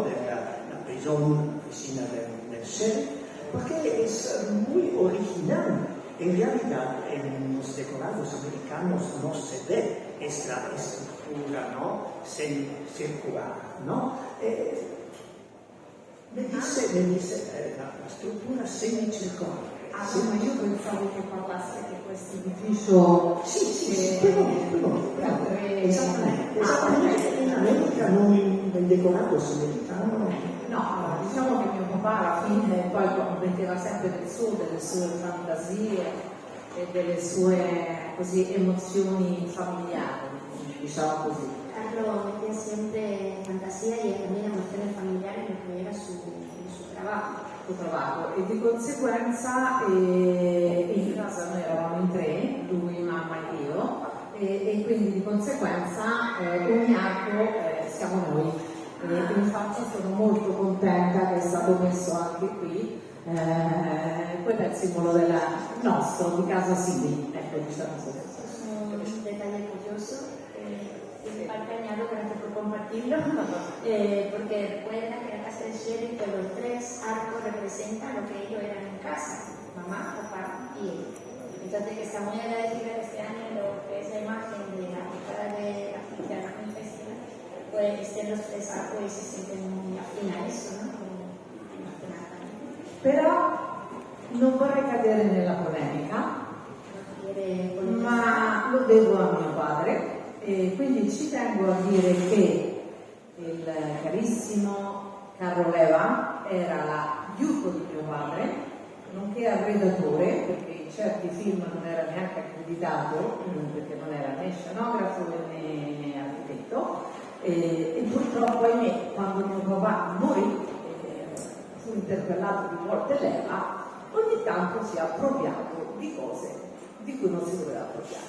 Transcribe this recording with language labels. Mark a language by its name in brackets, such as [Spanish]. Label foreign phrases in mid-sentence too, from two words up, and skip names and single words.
[Spanish] De la prisión, oficina del sheriff, porque es muy original. En realidad, en los decorados americanos no se ve esta estructura, ¿no? Circular, ¿no? Me dice la [Italian] struttura semicircolare. Sì, ma io pensavo che parlasse di questo edificio. Sì, però. Esattamente. In America nel decorato americano. No, diciamo che mio papà alla fine poi metteva sempre delle sue fantasie e delle sue così emozioni familiari, diciamo così. [Spanish] ejemplo, metía siempre fantasía y también emociones familiares en lo que era su trabajo. [Italian] E di conseguenza in casa noi eravamo in tre, lui, mamma e io, e quindi di conseguenza ogni arco siamo noi. Infatti sono molto contenta che è stato messo anche qui, quello è il simbolo del nostro, di casa Sili, ecco, diciamo così. [Spanish] Un detalle curioso, de parte añado, gracias por compartirlo, porque recuerda que la casa de sheriff, los tres arcos representan lo que ellos eran en casa, mamá, papá y él. Entonces, que está muy agradecida que este año lo que es la imagen de la portada de la Film Festival, pues estén los tres arcos y se sienten muy afín a eso, ¿no? [Italian] Però non vorrei cadere nella polemica, ma lo devo a mio padre. E quindi ci tengo a dire che il carissimo Carlo Leva era l'aiuto di mio padre, nonché arredatore, perché in certi film non era neanche accreditato, perché non era né scenografo né architetto, e purtroppo ahimè quando mio papà morì, fu interpellato più volte Leva, ogni tanto si è appropriato di cose di cui non si doveva appropriare.